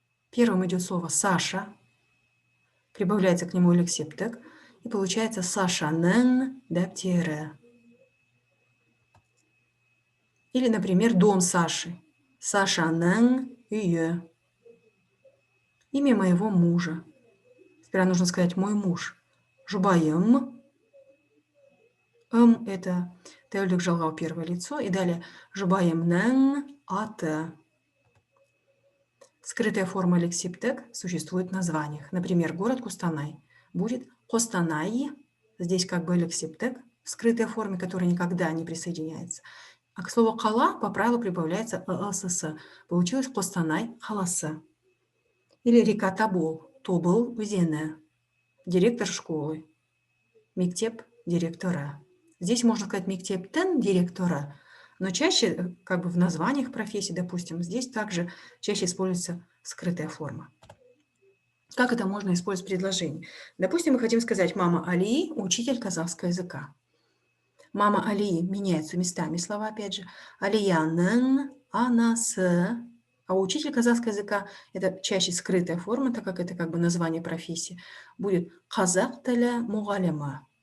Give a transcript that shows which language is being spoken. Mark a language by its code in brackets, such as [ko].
[ru] Первым идет слово «Саша», прибавляется к нему ілік септік, и получается [kk] «Сашаның дәптері». [ru] Или, например, дом Саши. [kk] Сашаның үйі. [ru] Имя моего мужа. Теперь нужно сказать «мой муж». [kk] Жұбайым. [ru] Это тәуелдік жалғау первое лицо. И далее [kk] жұбайымның аты. [ru] Скрытая форма ілік септік существует в названиях. Например, город Костанай будет Костанай. Здесь как бы ілік септік в скрытой форме, которая никогда не присоединяется. А к слову «қала» по правилу прибавляется «ss». Получилось [kk] Костанай қаласы. [ru] Или река Тобол. [kk] Тобыл өзені. [ru] Директор школы. [kk] Мектеп директора. [ru] Здесь можно сказать [kk] мектептің директора, [ru] но чаще, как бы в названиях профессий, допустим, здесь также чаще используется скрытая форма. Как это можно использовать в предложении? Допустим, мы хотим сказать «мама Алии – учитель казахского языка». Мама Алии меняются местами слова, опять же. [kk] Алияның анасы. [ru] А учитель казахского языка – это чаще скрытая форма, так как это как бы название профессии. Будет [kk] қазақ тілі мұғалімі.